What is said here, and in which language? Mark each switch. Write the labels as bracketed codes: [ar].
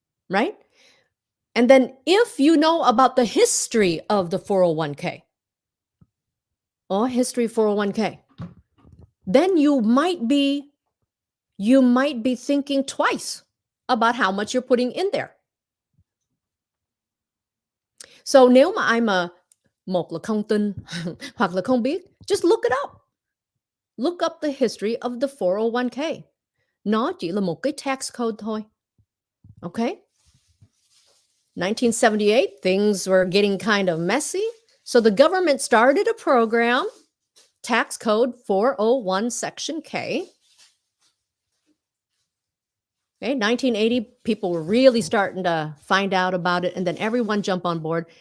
[en] Right? And then if you know about the history of the 401k, or history 401k, then you might be thinking twice about how much you're putting in there. [vi] So nếu mà ai mà một là không tin hoặc là không biết, [en] just look it up. Look up the history of the 401k. [vi] Nó chỉ là một cái tax code thôi. [en] Okay? 1978, things were getting kind of messy. So the government started a program, tax code 401 section K. Okay, 1980, people were really starting to find out about it, and then everyone jumped on board.